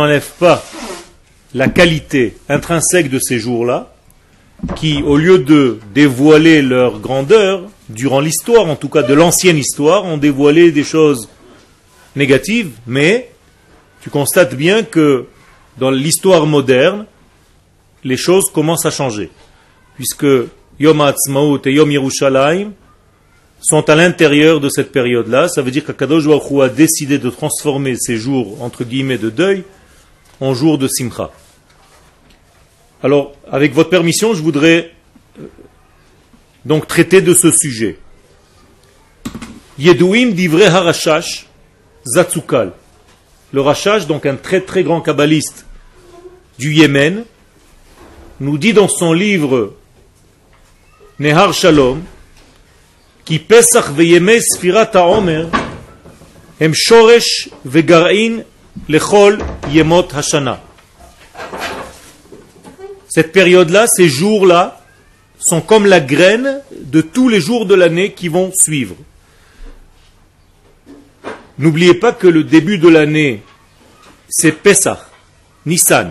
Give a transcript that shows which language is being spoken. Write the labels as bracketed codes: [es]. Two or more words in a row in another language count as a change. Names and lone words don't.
[fr] n'enlève pas la qualité intrinsèque de ces jours-là, qui au lieu de dévoiler leur grandeur, durant l'histoire, en tout cas de l'ancienne histoire, ont dévoilé des choses négatives, mais tu constates bien que dans l'histoire moderne, les choses commencent à changer, puisque Yom HaAtzmaut et Yom Yerushalayim sont à l'intérieur de cette période-là. Ça veut dire qu' [he] הקדוש ברוך הוא [fr] a décidé de transformer ces jours, entre guillemets, de deuil, en jours de simcha. Alors, avec votre permission, je voudrais donc traiter de ce sujet. [he] ידועים דברי הרש"ש זצוק"ל. [fr] Le Rashash, donc un très très grand kabbaliste du Yémen, nous dit dans son livre Nehar Shalom [he] כי פסח וימי ספירת העומר הם שורש וגרעין לכל ימות השנה. [fr] Cette période-là, ces jours-là, sont comme la graine de tous les jours de l'année qui vont suivre. N'oubliez pas que le début de l'année, c'est Pesach, Nissan.